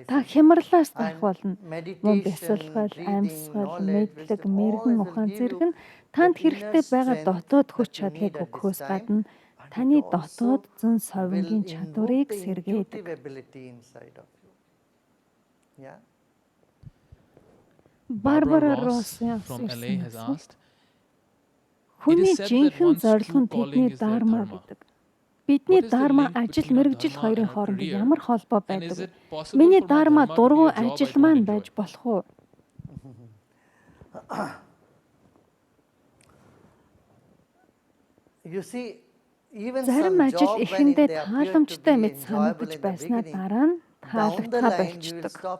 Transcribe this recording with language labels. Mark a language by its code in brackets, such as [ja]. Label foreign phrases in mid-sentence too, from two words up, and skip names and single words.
[mn] Та хямралаас гарах болно. Мөн бясалгал, амьсгал, мэдлэг, мэрэгэн ухаан зэрэг нь танд хэрэгтэй байгаа дотоод хүч чадлыг өгөхөөс гадна таны дотоод зэн совингийн чадварыг сэргээдэг. Барбара Росс [en] from LA has asked, [mn] хүний жинхэнэ зорилго нь тэдний дарма гэдэг. Бидний дарма ажил мэргэжил хоёрын хооронд ямар холбоо байдаг вэ? Миний дарма дургуй ажил маань байж болох уу? Зарим ажил эхэндээ тааламжтай мэт санагдаж байснаа дараа нь таалагдхаа болчдөг.